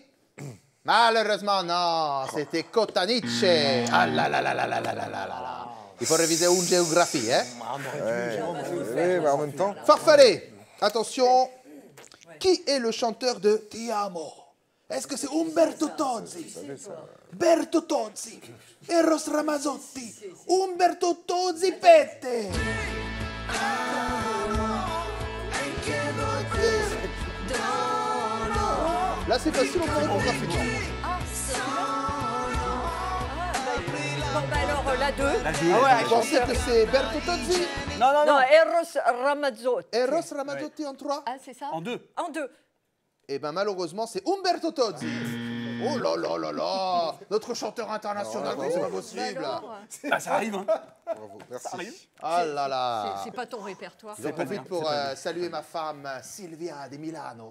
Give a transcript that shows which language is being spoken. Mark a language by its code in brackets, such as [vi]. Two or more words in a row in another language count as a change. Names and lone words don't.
[fr] Malheureusement, non, c'était Cottanice. Ah là là là là là là là là là. Il faut réviser une géographie, hein? Oui, mais en même temps. Farfalle, attention. Qui est le chanteur de Ti amo? Est-ce que c'est Umberto Tozzi? Berto Tozzi, Eros Ramazzotti, Umberto Tozzi Pette. Là, c'est facile, on peut répondre rapidement. Bon, bah alors la 2. Vous pensez que c'est Berto Tozzi? Non, non, Non, non. Eros Ramazzotti. Eros Ramazzotti en 3? Ah, c'est ça En 2. En 2. Eh bien, malheureusement, c'est Umberto Tozzi. Oh là là là là! Notre chanteur international, mais c'est pas possible. Ah, ça arrive, hein. Bravo, merci. Ah là là! C'est pas ton répertoire. J'en profite pour saluer ma femme Silvia de Milano.